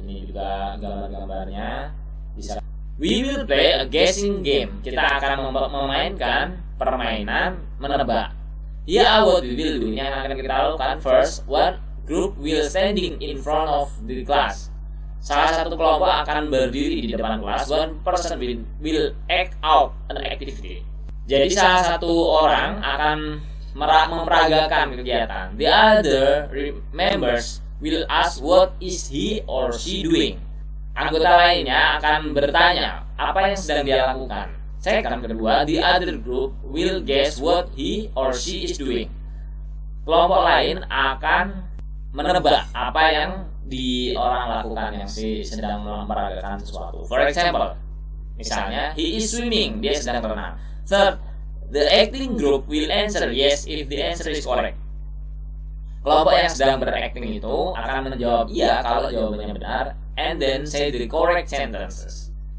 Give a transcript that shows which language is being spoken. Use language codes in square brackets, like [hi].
[id] Ini juga gambar-gambarnya. Bisa. [en] We will play a guessing game. [id] Kita akan memainkan permainan menebak. [en] Here are what we will do. [id] Yang akan kita lakukan. [en] First, group will standing in front of the class. [id] Salah satu kelompok akan berdiri di depan kelas. [en] One person will act out an activity. [id] Jadi salah satu orang akan memperagakan kegiatan. [en] The other members will ask what is he or she doing. [id] Anggota lainnya akan bertanya apa yang sedang dia lakukan. [en] Second, kedua, the other group will guess what he or she is doing. [id] Kelompok lain akan menebak apa yang di orang lakukan yang sedang memperagakan sesuatu. [en] For example, misalnya he is swimming, [id] dia sedang berenang. [en] Third, the acting group will answer yes if the answer is correct. [id] Kelompok yang sedang berakting itu akan menjawab iya kalau jawabannya benar, [en] and then say the correct sentences.